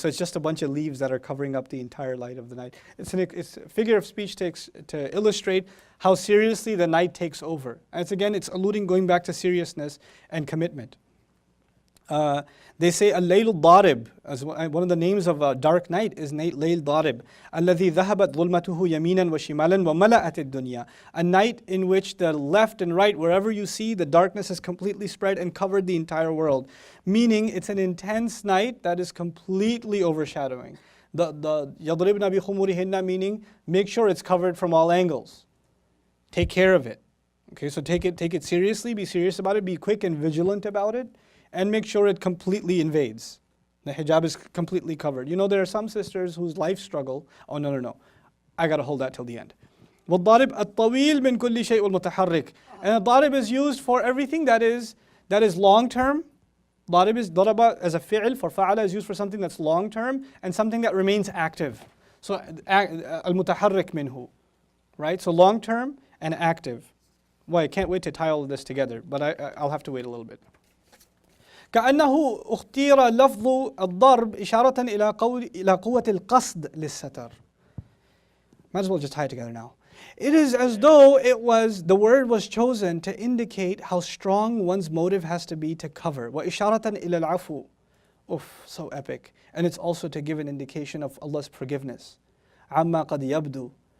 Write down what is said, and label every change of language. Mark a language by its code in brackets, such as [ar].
[en] So it's just a bunch of leaves that are covering up the entire light of the night. It's a figure of speech takes to illustrate how seriously the night takes over. And it's alluding, going back to seriousness and commitment. They say al-layl darib, as one of the names of a dark night is layl darib. [ar] الذي ذهبت ظلمته يمينا وشمالا وملأت الدنيا. [en] A night in which the left and right, wherever you see, the darkness is completely spread and covered the entire world. Meaning it's an intense night that is completely overshadowing. The [ar] يضربن بخمورهن, [en] meaning make sure it's covered from all angles. Take care of it. Okay, so take it seriously, be serious about it, be quick and vigilant about it. And make sure it completely invades. The hijab is completely covered. You know, there are some sisters whose life struggle. Oh, no. I got to hold that till the end. [ar] وَالضَّارِبْ الطَّوِيلْ مِنْ كُلِّ شَيْءٍ وَالْمُتَحَرِّكِ. [en] And a darib is used for everything that is long term. Darib is daraba as a fi'l, for fa'ala is used for something that's long term and something that remains active. So al-mutaharrik minhu. Right? So long term and active. Well, I can't wait to tie all of this together, but I'll have to wait a little bit. [ar] كأنه اختير لفظ الضرب إشارة إلى قوة القصد للستر. [en] Might as well just tie it together now. It is as though the word was chosen to indicate how strong one's motive has to be to cover. [ar] وإشارة إلى العفو. [en] So epic. And it's also to give an indication of Allah's forgiveness. [ar] عما قد يبدو.